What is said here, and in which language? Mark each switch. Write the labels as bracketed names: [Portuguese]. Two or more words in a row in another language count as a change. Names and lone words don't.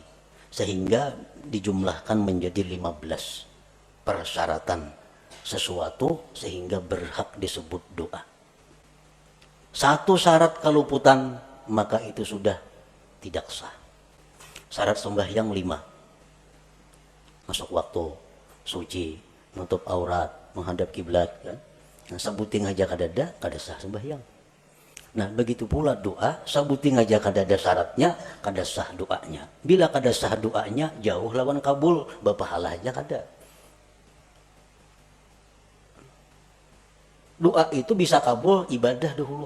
[Indonesian] Sehingga dijumlahkan menjadi 15 persyaratan sesuatu sehingga berhak disebut doa. 1 syarat keluputan maka itu sudah tidak sah. Syarat sembahyang 5. Masuk waktu, suci, nutup aurat, menghadap kiblat kan. [Banjar] Nah, sabuting aja kadada kada sah sembahyang. Nah, begitu pula doa, sabuting aja kadada syaratnya, kada sah doanya. Bila kada sah doanya, jauh lawan kabul, bapahala aja kada. [Indonesian] Doa itu bisa kabul ibadah dahulu.